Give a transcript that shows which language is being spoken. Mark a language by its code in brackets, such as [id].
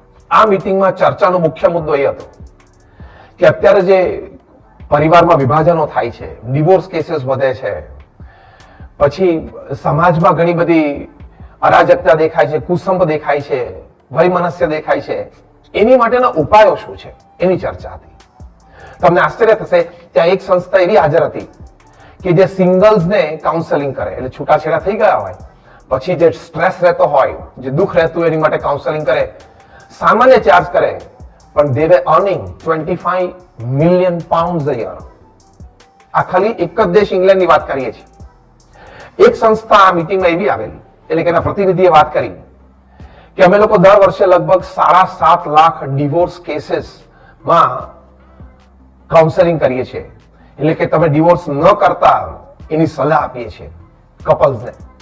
[gu] આ મીટિંગમાં ચર્ચાનો મુખ્ય મુદ્દો એ હતો કે અત્યારે જે પરિવારમાં વિભાજનો થાય છે, ડિવોર્સ કેસીસ વધે છે, પછી સમાજમાં ઘણી બધી અરાજકતા દેખાય છે, કુસંપ દેખાય છે, વૈમનસ્ય દેખાય છે, એની માટેના ઉપાયો શું છે એની ચર્ચા હતી. તમને આશ્ચર્ય થશે, ત્યાં એક સંસ્થા એવી હાજર હતી કે જે સિંગલ્સને કાઉન્સેલિંગ કરે, એટલે છૂટાછેડા થઈ ગયા હોય પછી જે સ્ટ્રેસ રહેતો હોય, જે દુઃખ રહેતું હોય એની માટે કાઉન્સેલિંગ કરે. સામાન્ય ચાર્જ કરે, પણ [en] they were earning 25 million pounds a year. [gu] આ ખાલી એક જ દેશ ઇંગ્લેન્ડની વાત કરીએ છીએ. એક સંસ્થા આ મીટિંગમાં એવી આવેલી, એટલે કે એના પ્રતિનિધિએ વાત કરી કે અમે લોકો દર વર્ષે લગભગ 7.5 લાખ ડિવોર્સ કેસીસમાં કાઉન્સેલિંગ કરીએ છીએ. એટલે કે તમે ડિવોર્સ ન કરતા એની સલાહ આપીએ છીએ કપલ્સને.